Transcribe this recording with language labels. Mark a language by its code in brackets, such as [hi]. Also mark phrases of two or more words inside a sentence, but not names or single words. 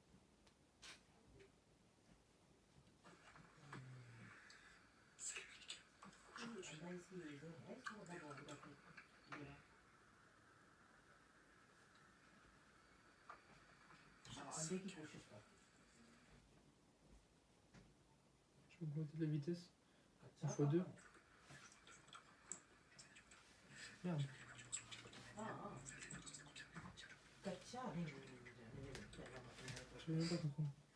[hi] अंडे की कोशिश कर [fr] Je vais augmenter la vitesse x2. Merde. [hi] कच्चा नहीं [fr] Je vais même pas comprendre.